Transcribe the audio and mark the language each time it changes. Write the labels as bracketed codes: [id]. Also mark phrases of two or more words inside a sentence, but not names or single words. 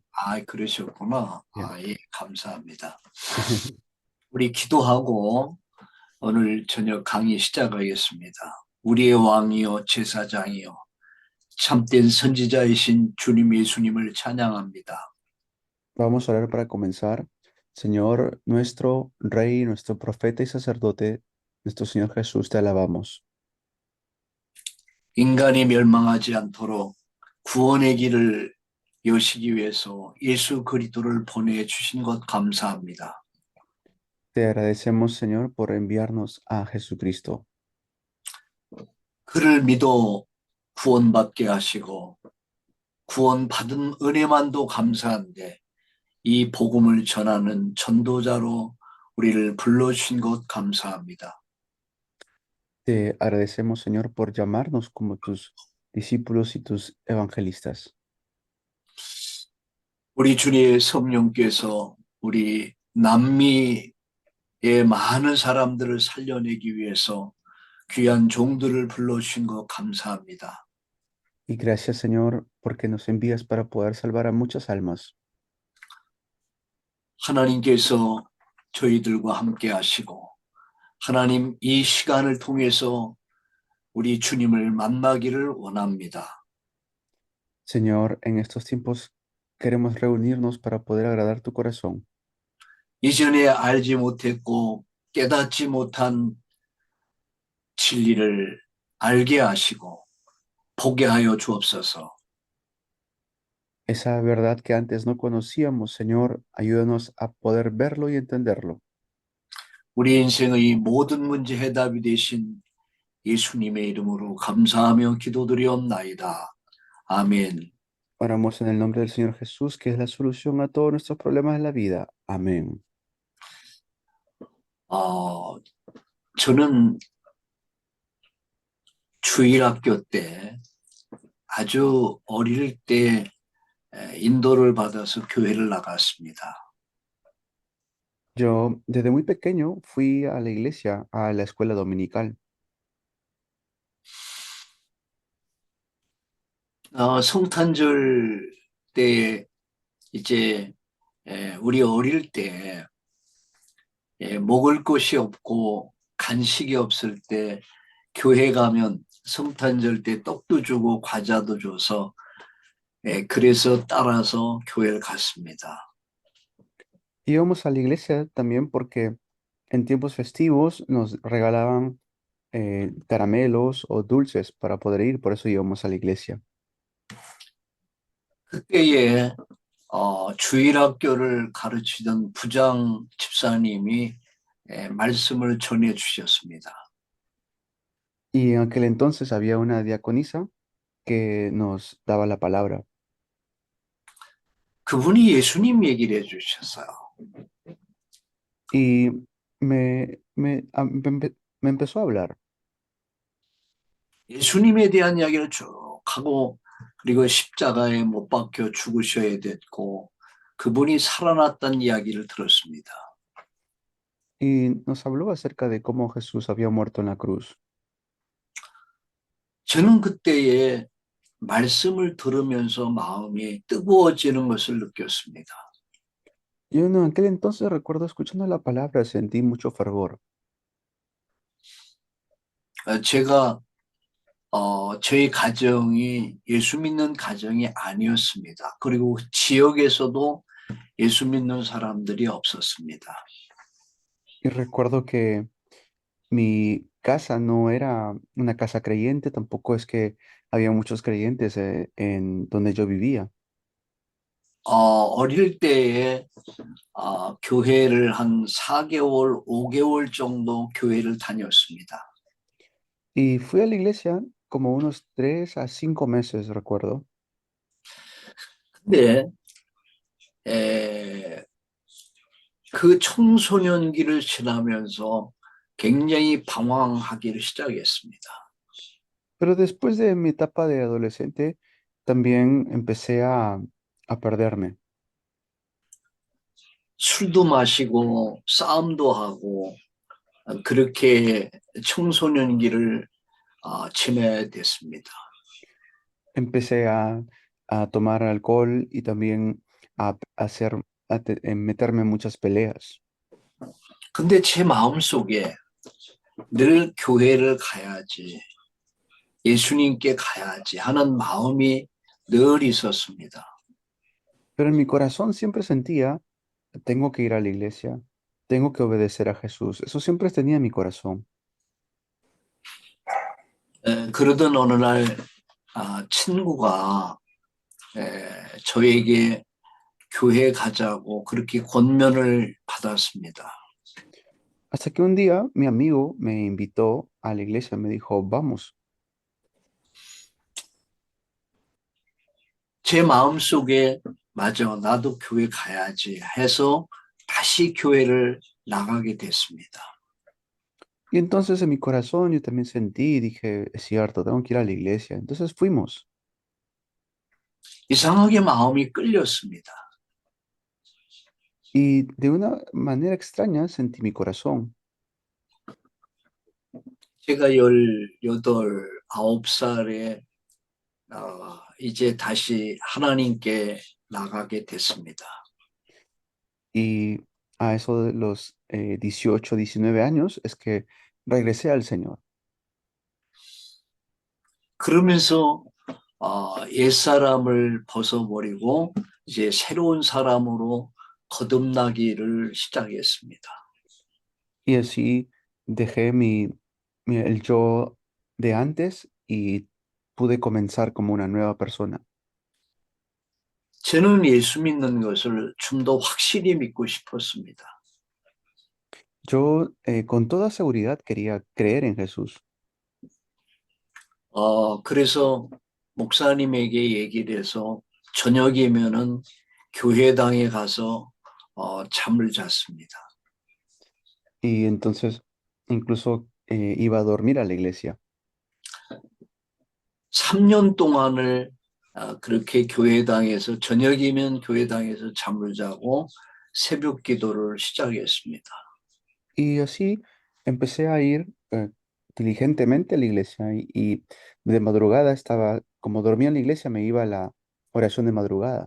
[ko] 아, 그러셨구나. 예. 아, 예, 감사합니다. 우리 기도하고 오늘 저녁 강의 시작하겠습니다. 우리의 왕이요, 제사장이요, 참된 선지자이신 주님 예수님을 찬양합니다. [es] Vamos a orar para comenzar. Señor, nuestro Rey, nuestro profeta y sacerdote, nuestro Señor Jesús, te alabamos. [ko] 인간이 멸망하지 않도록 구원의 길을 여시기 위해서 예수 그리스도를 보내주신 것 감사합니다. [es] Te agradecemos, Señor, por enviarnos a Jesucristo. [ko] 그를 믿어 구원받게 하시고 구원받은 은혜만도 감사한데 이 복음을 전하는 전도자로 우리를 불러주신 것 감사합니다. [es] Te agradecemos, Señor, por llamarnos como tus discípulos y tus evangelistas. [ko] 우리 주님의 성령께서 우리 남미의 많은 사람들을 살려내기 위해서 귀한 종들을 불러주신 것 감사합니다. [es] Y gracias, Señor, porque nos envías para poder salvar a muchas almas. [ko] 하나님께서 저희들과 함께 하시고 하나님 이 시간을 통해서 우리 주님을 만나기를 원합니다. [es] Señor, en estos tiempos queremos reunirnos para poder agradar tu corazón. [ko] 이전에 알지 못했고 깨닫지 못한 진리를 알게 하시고 보게 하여 주옵소서. [es] Esa verdad que antes no conocíamos, Señor, ayúdanos a poder verlo y entenderlo. [ko] 우리 인생의 모든 문제 해답이 되신 예수님의 이름으로 감사하며 기도드리옵나이다. 아멘. [es] Oramos en el nombre del Señor Jesús, que es la solución a todos nuestros problemas de la vida. Amén. [ko] 어, 저는 주일학교 때 아주 어릴 때 인도를 받아서 교회를 나갔습니다. [es] Yo desde muy pequeño fui a la iglesia, a la escuela dominical. [ko] 성탄절 때 이제 우리 어릴 때 먹을 것이 없고 간식이 없을 때 교회 가면 성탄절 때 떡도 주고 과자도 줘서 그래서 따라서 교회를 갔습니다. [es] Íbamos a la iglesia también porque en tiempos festivos nos regalaban caramelos o dulces para poder ir, por eso íbamos a la iglesia. [ko] 그때에 주일학교를 가르치던 부장 집사님이 말씀을 전해 주셨습니다. [es] Y en aquel entonces había una diaconisa que nos daba la palabra. [ko] 그분이 예수님 얘기를 해주셨어요. [es] Y me empezó a hablar. [ko] 예수님에 대한 이야기를 쭉 하고 그리고 십자가에 못 박혀 죽으셔야 됐고 그분이 살아났다는 이야기를 들었습니다. [es] Y nos habló acerca de cómo Jesús había muerto en la cruz. [ko] 저는 그때에 말씀을 들으면서 마음이 뜨거워지는 것을 느꼈습니다. [es] Yo en aquel entonces recuerdo escuchando la palabra, sentí mucho fervor. [ko] 제가 저희 가정이 예수 믿는 가정이 아니었습니다. 그리고 지역에서도 예수 믿는 사람들이 없었습니다. [es] Y recuerdo que mi casa no era una casa creyente, tampoco es que había muchos creyentes en donde yo vivía. [ko] 어릴 때에 교회를 한 4개월, 5개월 정도 교회를 다녔습니다. [es] Y fui a la iglesia como unos 3 a 5 meses, recuerdo. [ko] 근데 에, 그 청소년기를 지나면서 굉장히 방황하기를 시작했습니다. [es] Pero después de mi etapa de adolescente, también empecé a perderme. [ko] 술도 마시고 싸움도 하고 그렇게 청소년기를 지내야 됐습니다. [es] Empecé a tomar alcohol y también a hacer, meterme en muchas peleas. [ko] 근데 제 마음속에 늘 교회를 가야지, 예수님께 가야지 하는 마음이 늘 있었습니다. [es] Pero en mi corazón siempre sentía, tengo que ir a la iglesia, tengo que obedecer a Jesús. Eso siempre tenía en mi corazón. [ko] 그러던 어느 날 친구가 저에게 교회 가자고 그렇게 권면을 받았습니다. [es] Hasta que un día mi amigo me invitó a la iglesia, me dijo, vamos. [ko] 제 마음속에 맞아, 나도 교회 가야지 해서 다시 교회를 나가게 됐습니다. [es] Y entonces en mi corazón yo también sentí y dije, es cierto, tengo que ir a la iglesia. Entonces fuimos. [ko] 이상하게 마음이 끌렸습니다. [es] Y de una manera extraña sentí mi corazón. [ko] 제가 18, 9살에 이제 다시 하나님께 나가게 됐습니다. [es] Y a eso de los 18, 19 años es que regresé al Señor. [ko] 그러면서 옛사람을 벗어버리고 이제 새로운 사람으로 거듭나기를 시작했습니다. [es] Y así dejé el yo de antes y pude comenzar como una nueva persona. [ko] 저는 예수 믿는 것을 좀 더 확실히 믿고 싶었습니다. [es] Yo con toda seguridad quería creer en Jesús. [ko] 그래서 목사님에게 얘기를 해서 저녁이면은 교회당에 가서 잠을 잤습니다. [es] Y entonces incluso iba a dormir a la iglesia. [ko] 3년 동안을 그렇게 교회당에서 저녁이면 교회당에서 잠을 자고 새벽 기도를 시작했습니다. [es] Y así empecé a ir diligentemente a la iglesia y de madrugada estaba, como dormía en la iglesia, me iba a la oración de madrugada.